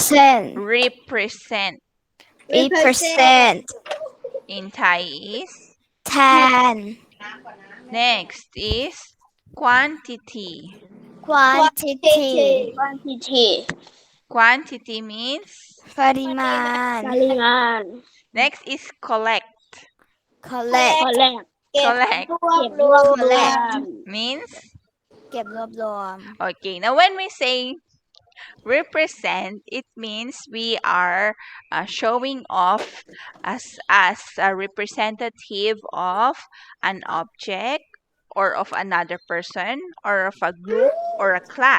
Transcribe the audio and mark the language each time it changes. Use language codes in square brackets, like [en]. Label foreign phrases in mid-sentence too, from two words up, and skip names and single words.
[en] Represent. Represent. Represent. In Thai is. Tan. Next is quantity. Quantity. Quantity. Quantity means. [th] ปริมาณ ปริมาณ [en] Next is collect. collect collect Collect [th] เก็บรวบรวม [en] means. [th] เก็บรวบรวม [en] Okay, now when we say represent, it means we are showing off as a representative of an object or of another person or of a group or a class.